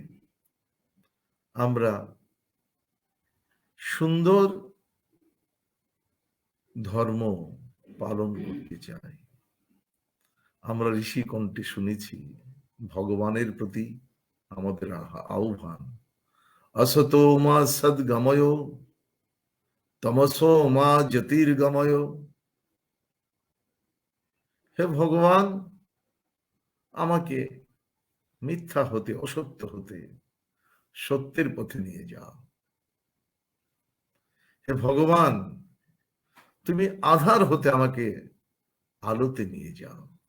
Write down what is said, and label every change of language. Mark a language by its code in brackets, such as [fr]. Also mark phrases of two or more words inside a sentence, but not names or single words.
[bn] আমরা সুন্দর ধর্ম পালন করতে চাই। আমরা ঋষি কণ্ঠে শুনেছি ভগবানের প্রতি আমাদের আহ্বান, [sa] असतो मा सद्गमय तमसो मा ज्योतिर्गमय। [bn] হে ভগবান, আমাকে মিথ্যা হতে, অসত্য হতে সত্যের পথে নিয়ে যাও। হে ভগবান, তুমি আধার হতে আমাকে আলোতে নিয়ে যাও।